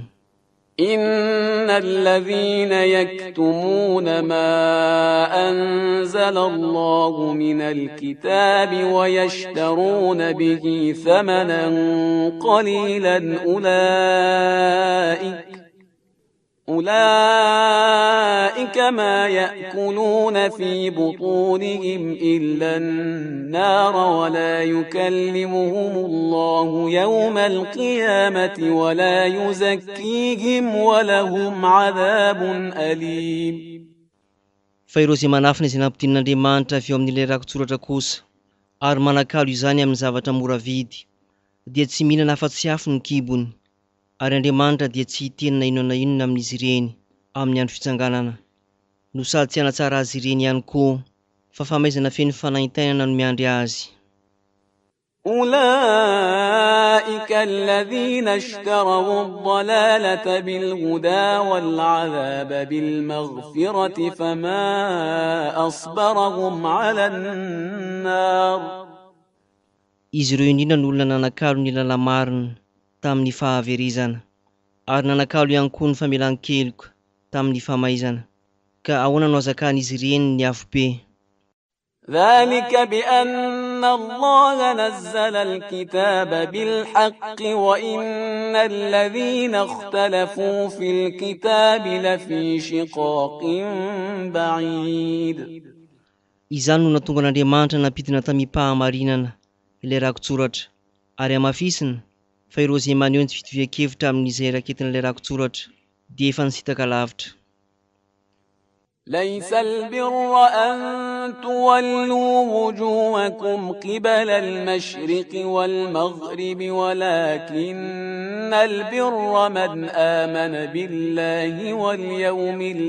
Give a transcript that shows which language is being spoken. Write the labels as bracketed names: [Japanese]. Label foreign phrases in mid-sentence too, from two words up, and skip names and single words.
[Arabic] إن الذين يكتمون ما أنزل الله من الكتاب ويشترون به ثمنا قليلا أولئك ما يأكلون في بطونهم إلا النار ولا يكلمهم الله يوم القيامة ولا يزكيهم ولهم عذاب أليم. [Malagasy] Fa ireo izay manafina izay nampidinin'Andriamanitra avy eo amin'ilay rakotsoratra kosa, ary manakalo izany amin'ny zavatra mora vidy, dia tsy mihinana afa-tsy afo ny kibony, ary Andriamanitra dia tsy hitenina inona na inona amin'izy ireny amin'ny andro fitsanganana, no sady tsy hanatsara azy ireny ihany koa, fa famaizana feno fanahintainana no miandry azy. [Arabic] أولئك الذين اشتروا الضلالة بالهدى والعذاب بالمغفرة فما أصبرهم على النار. [Malagasy] Izy ireo indrindra ny olona nanakalo ny lalamarina tamin'ny fahaverizana, ary nanakalo ihany koa ny famelan-keloka tamin'ny famaizana, ka ahoana no azakan'izy ireny ny avobe? [Arabic] ذلك بأن الله نزل الكتاب بالحق وإن الذين اختلفوا في الكتاب لفي شقاق بعيد. [Malagasy] Izany no natonga n'Andriamanitra nampidina tamim-pahamarinana ilay rakotsoratra, ary amafisina fa ireo izay maneho ny tsy fitovian-kevitra amin'izay raketin'ilay rakotsoratra dia efa nisitaka lavitra. [Arabic] ليس البر أن تولوا وجوهكم قبل المشرق والمغرب ولكن البر من آمن بالله واليوم